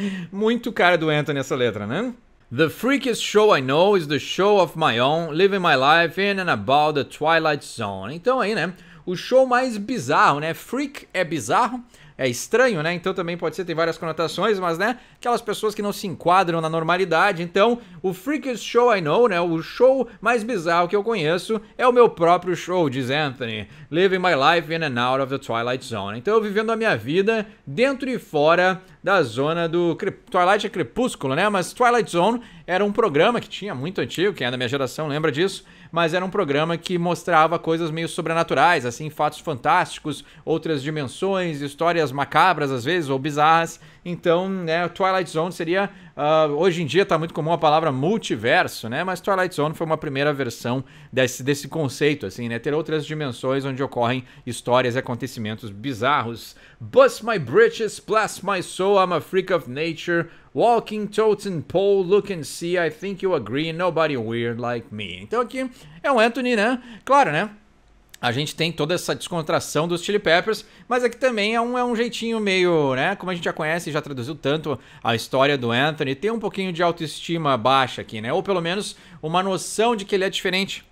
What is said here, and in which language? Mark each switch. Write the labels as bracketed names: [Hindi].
[Portuguese] Muito cara do Anthony essa letra, né? [English] The freakiest show I know is the show of my own, living my life in and about the Twilight Zone. [Portuguese] Então aí, né? O show mais bizarro, né? Freak é bizarro, é estranho, né? Então também pode ser, tem várias conotações, mas, né? Aquelas pessoas que não se enquadram na normalidade. Então, o [English] freakiest show I know, [Portuguese] né? O show mais bizarro que eu conheço é o meu próprio show, diz Anthony. [English] Living my life in and out of the Twilight Zone. [Portuguese] Então, eu vivendo a minha vida dentro e fora da zona do... Twilight é crepúsculo, né? Mas Twilight Zone era um programa que tinha muito antigo, quem é da minha geração lembra disso, mas era um programa que mostrava coisas meio sobrenaturais, assim, fatos fantásticos, outras dimensões, histórias macabras às vezes, ou bizarras. Então, né, Twilight Zone seria... hoje em dia tá muito comum a palavra multiverso, né? Mas Twilight Zone foi uma primeira versão desse conceito, assim, né? Ter outras dimensões onde ocorrem histórias e acontecimentos bizarros. [English] Bust my britches, bless my soul, I'm a freak of nature. Walking, totem pole, look and see, I think you agree, nobody weird like me. [Portuguese] Então aqui é um Anthony, né? Claro, né? A gente tem toda essa descontração dos Chili Peppers, mas aqui também é um jeitinho meio, né? Como a gente já conhece e já traduziu tanto a história do Anthony, tem um pouquinho de autoestima baixa aqui, né? Ou pelo menos uma noção de que ele é diferente.